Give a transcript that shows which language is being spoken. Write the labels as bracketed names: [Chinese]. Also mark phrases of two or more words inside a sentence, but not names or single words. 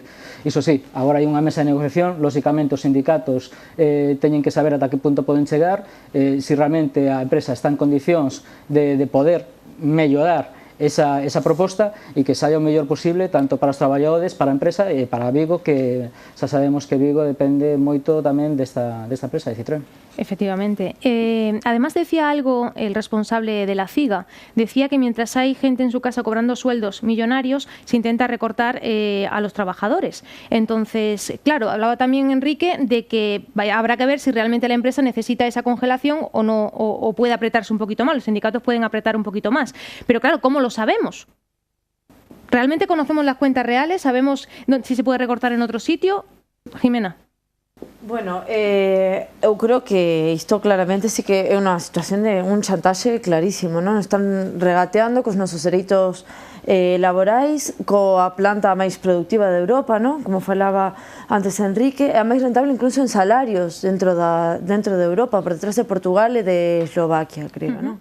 [Galician] Iso sí, agora hai unha mesa de negociación, lóxicamente os sindicatos teñen que saber ata que punto poden chegar, se realmente a empresa está en condicións de poder mellorar esa proposta e que saia o mellor posible tanto para os traballadores, para a empresa e para Vigo, que xa sabemos que Vigo depende moito tamén desta empresa de Citroën. [Spanish] Efectivamente. Además decía algo el responsable de la CIGA. Decía que mientras hay gente en su casa cobrando sueldos millonarios, se intenta recortar a los trabajadores. Entonces, claro, hablaba también Enrique de que habrá que ver si realmente la empresa necesita esa congelación o no, o puede apretarse un poquito más. Los sindicatos pueden apretar un poquito más. Pero claro, ¿cómo lo sabemos? ¿Realmente conocemos las cuentas reales? ¿Sabemos si se puede recortar en otro sitio? Jimena. [Galician] Bueno, eu creo que isto claramente sí que é unha situación de un chantaxe clarísimo, non? Están regateando cos nosos dereitos laborais, coa planta máis productiva de Europa, non? Como falaba antes Enrique, é a máis rentable incluso en salarios dentro de Europa, por detrás de Portugal e de Eslovaquia, creo, non?